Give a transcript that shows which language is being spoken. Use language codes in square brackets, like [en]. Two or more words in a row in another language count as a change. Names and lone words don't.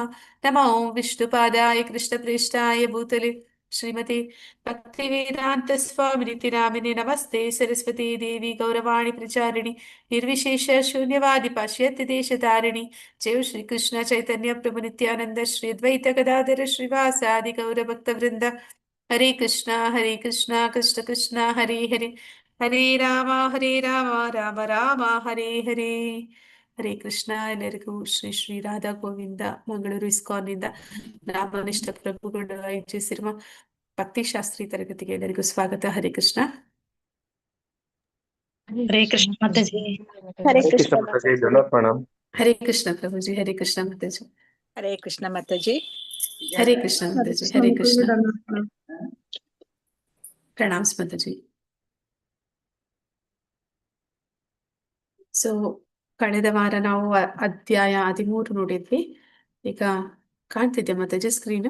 [sa] नमो विष्णुपादाय कृष्णप्रेष्ठाय भूतले श्रीमते भक्तिवेदांत स्वामिनिति नामिने नमस्ते सरस्वती देवी गौरवाणी प्रचारिणि निर्विशेष शून्यवादि पाश्चात्य देशतारिणि जय श्री कृष्ण चैतन्य प्रभु नित्यानंद श्री अद्वैत गदाधर श्रीवासादि गौर भक्त वृंद हरे कृष्णा कृष्ण कृष्ण हरे हरे, हरे ರಾಮ ರಾಮ ರಾಮ ಹರೇ ಹರೇ, ಹರೇ ಕೃಷ್ಣ. [kn] ಎಲ್ಲರಿಗೂ ಶ್ರೀ ಶ್ರೀ ರಾಧಾ ಗೋವಿಂದ ಮಂಗಳೂರು ಇಸ್ಕಾನ್ನಿಂದ ನಾಮನಿಷ್ಠ ಪ್ರಭುಗಳು ಆಯೋಜಿಸಿರುವ ಭಕ್ತಿಶಾಸ್ತ್ರಿ ತರಗತಿಗೆ ಎಲ್ಲರಿಗೂ ಸ್ವಾಗತ. ಹರೇ ಕೃಷ್ಣ. [hi] हरे कृष्ण माता जी। हरे हरे कृष्ण कृष्ण माता माता जी, जी। दंडवत प्रणाम। हरे कृष्ण प्रभु जी, हरे कृष्ण माता जी, हरे कृष्ण माता जी। हरे कृष्ण माता जी, हरे कृष्ण. [kn] ಪ್ರಣಾಮ್ ಮಾತಾ ಜಿ. ಸೊ ಕಳೆದ ವಾರ ನಾವು ಅಧ್ಯಾಯ 13 ನೋಡಿದ್ವಿ. ಈಗ ಕಾಣ್ತಿದ್ಯಾ ಮಾತಾಜಿ ಸ್ಕ್ರೀನ್?